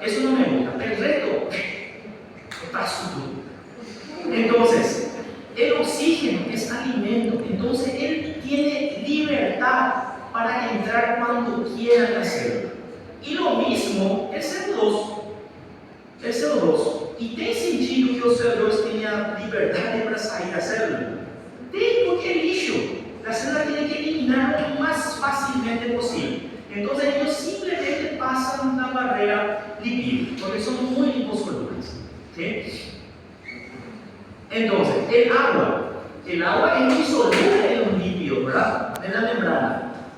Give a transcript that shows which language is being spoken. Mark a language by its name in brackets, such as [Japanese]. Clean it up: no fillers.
[Spanish] Eso no me gusta, pero el resto está súper. Entonces, el oxígeno es alimento, entonces él tiene libertad para entrar cuando quiera en la célula. Y lo mismo el CO2. El CO2 [Portuguese] E tem sentido que os servidores tenham liberdade para sair da célula? Tem, porque é lixo. [Spanish] La célula tiene que eliminar lo más fácilmente posible. Entonces ellos simplemente pasan la barrera lipídica, porque son muy liposolubles. ¿Sí? Entonces, el agua es insoluble en un lípido, ¿verdad? En la membrana.